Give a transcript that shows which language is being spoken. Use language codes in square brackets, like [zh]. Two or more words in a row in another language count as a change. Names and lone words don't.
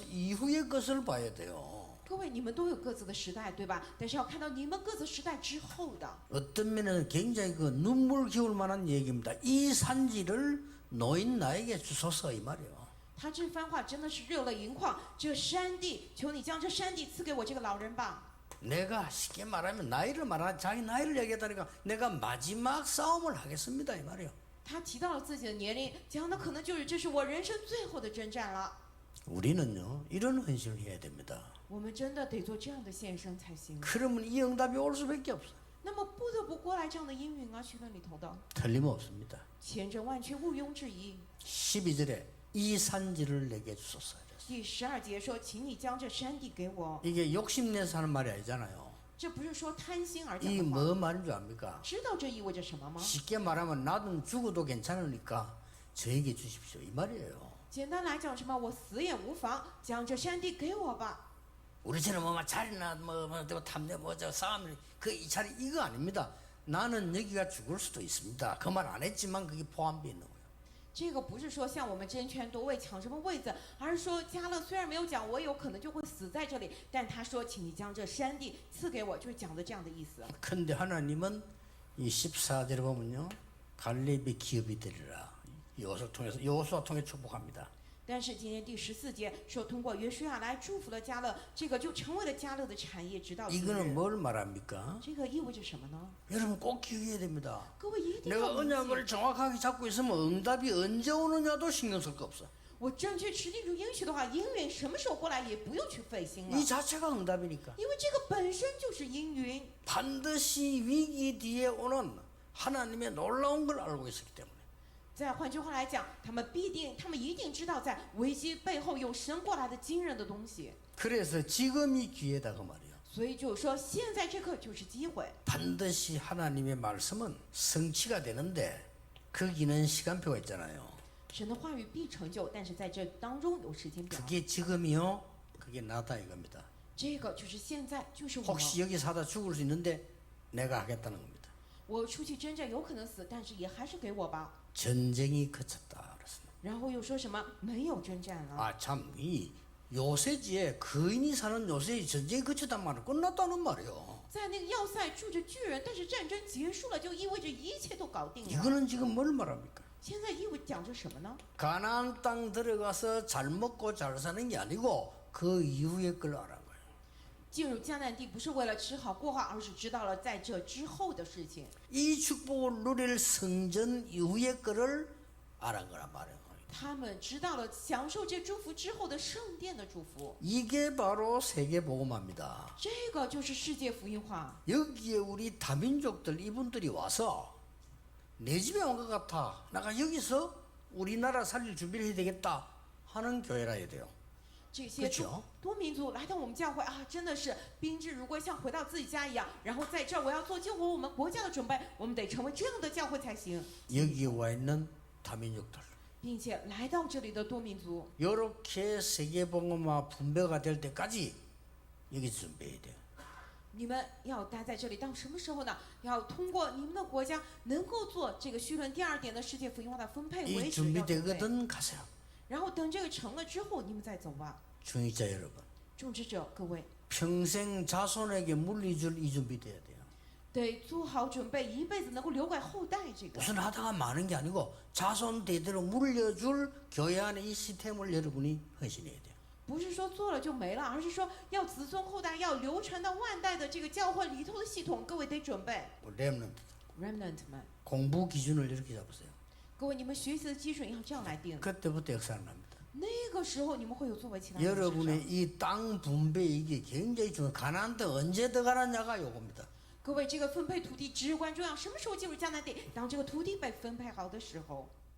[ko] 이후의 것을 봐야 돼요. [zh] 各位，你们都有各自的时代，对吧？但是要看到你们各自时代之后的。 [ko] 어떤 면에는 굉장히 그 눈물 겨울 만한 얘기입니다. 이 산지를 노인 나에게 주소서 이 말이에요. [zh] 他这番话真的是热泪盈眶。这山地，求你将这山地赐给我这个老人吧。 [ko] 내가 쉽게 말하면 나이를 말하 자기 나이를 얘기하다니까 내가 마지막 싸움을 하겠습니다 이 말이에요. [zh] 他提到了自己的年龄，讲的可能就是这是我人生最后的征战了。 [ko] 우리는요 이런 헌신을 해야 됩니다. [zh] 我们真的得做这样的献身才行。 [ko] 그러면 이 응답이 올 수밖에 없어. [zh] 那么不得不过来这样的应允啊，绪论里头的 [ko] 틀림없습니다. [zh] 千真万确，毋庸置疑。 [ko] 12절에 이 산지를 내게 주소서. [zh] 第12节说：“请你将这山地给我。 [ko] 이게 욕심내서 하는 말이 아니잖아요. ” [zh] 这不是说贪心而讲 [ko] 이 [zh] 的话。 [ko] 뭐 말인 줄 압니까? [zh] 知道这意味着什么吗？ [ko] 쉽게 말하면 나는 죽어도 괜찮으니까 저에게 주십시오 이 말이에요. [zh] 简单来讲，什么？我死也无妨，将这山地给我吧。 [ko] 우리처럼 뭐 자리나 뭐 탐내 뭐저 싸움 그 자리 이거 아닙니다. 나는 여기가 죽을 수도 있습니다. 그 말 안 했지만 그게 포함되어 있는 거예요. [zh] 这个不是说像我们争权夺位抢什么位子，而是说加勒虽然没有讲我有可能就会死在这里，但他说，请你将这山地赐给我，就是讲的这样的意思。 [ko] 근데 하나님은 이 14절에 보면요. 갈렙이 기업이 되리라. 여호수아 통해 축복합니다. [zh] 但是今天第14节说，通过约书亚来祝福了加勒，这个就成为了加勒的产业，直到今 [ko] 이거는 [zh] 日。 [ko] 뭘 말합니까? [zh] 这个意味着什么呢？ [ko] 여러분 꼭 기억해야 됩니다. [zh] 各位一定 [ko] 내가 [zh] 要铭记 [ko] 언약을 정확하게 잡고 있으면 응답이 언제 오느냐도 신경 쓸 거 없어. [zh] 我正确持定住应许的话，应允什么时候过来也不用去费心了， [ko] 이 자체가 응답이니까. [zh] 因为这个本身就是应允。 [ko] 반드시 위기 뒤에 오는 하나님의 놀라운 걸 알고 있었기 때문에. [zh] 再换句话来讲，他们一定知道，在危机背后有神过来的惊人的东西。 [ko] 그래서 지금이 기회다 그 말이에요. [zh] 所以就是说，现在这刻就是机会。 [ko] 반드시 하나님의 말씀은 성취가 되는데 거기는 시간표가 있잖아요. [zh] 神的话语必成就，但是在这当中有时间表。 [ko] 그게 지금이요. 그게 나다 이겁니다. [zh] 这个就是现在，就是我。 [ko] 혹시 여기 사다 죽을 수 있는데 내가 하겠다는 겁니다. [zh] 我出去征战有可能死，但是也还是给我吧。 [ko] 전쟁이 그쳤다 그랬습니다. [zh] 然后又说什么没有征战了？ [ko] 참 이 요새지에 거인이 사는 요새에 전쟁이 그쳤단 말은 끝났다는 말이에요. [zh] 在那个要塞住着巨人，但是战争结束了，就意味着一切都搞定了。 [ko] 이거는 지금 뭘 말합니까? [zh] 现在意味讲着什么呢？ [ko] 가나안 땅 들어가서 잘 먹고 잘 사는 게 아니고 그 이후의 걸 알아요. [zh] 进入迦南地不是为了吃好过好，而是知道了在这之后的事情。 [ko] 이 축복을 누릴 성전 이후의 거를 알은 거란 말이에요. [zh] 他们知道了享受这祝福之后的圣殿的祝福， [ko] 이게 바로 세계 복음화입니다. [zh] 这个就是世界福音化。 [ko] 여기에 우리 다민족들 이분들이 와서 내 집에 온 것 같아. 내가 여기서 우리나라 살릴 준비를 해야 되겠다 하는 교회라 해야 돼요. [zh] 这些 [ko] 그렇죠 [zh] 多民族来到我们教会啊，真的是宾至如归，像回到自己家一样。然后在这儿，我要做救活我们国家的准备，我们得成为这样的教会才行。 [ko] 여기에 와 있는 다민족들. [zh] 并且来到这里的多民族， [ko] 이렇게 세계복음화 분배가 될 때까지 여기 준비해야 돼요. [zh] 你们要待在这里到什么时候呢？要通过你们的国家能够做这个绪论第2点的世界福音化的分配 [ko] 이 [zh] 为止，要准备 [ko] 준비되거든 가세요. [zh] 然后等这个成了之后，你们再走吧。 [ko] 중위자 여러분. [zh] 种植者各位， [ko] 평생 자손에게 물리줄 이 준비돼야 돼요. [zh] 得做好准备，一辈子能够留给后代。这个 [ko] 무슨 하다가 많은 게 아니고 자손 대대로 물려줄 교회 안에 이 시스템을 여러분이 헌신해야 돼요. [zh] 不是说做了就没了，而是说要子孙后代要流传到万代的这个教会里头的系统，各位得准备。 [ko] 렘넌트 [zh] Remnant 们， [ko] 공부 기준을 이렇게 잡으세요. [zh] 各位你们学习的基准要这样来定。 [ko] 그때부터 역사를 납니다. [zh] 那个时候你们会有作为其他人的事 [ko] 여러분의 [zh] 上 [ko] 이 땅 분배 이게 굉장히 중요해요. 가나안 때 언제 들어가느냐가 요겁니다. [zh] 各位，这个分配土地至关重要。什么时候进入迦南地？当这个土地被分配好的时候。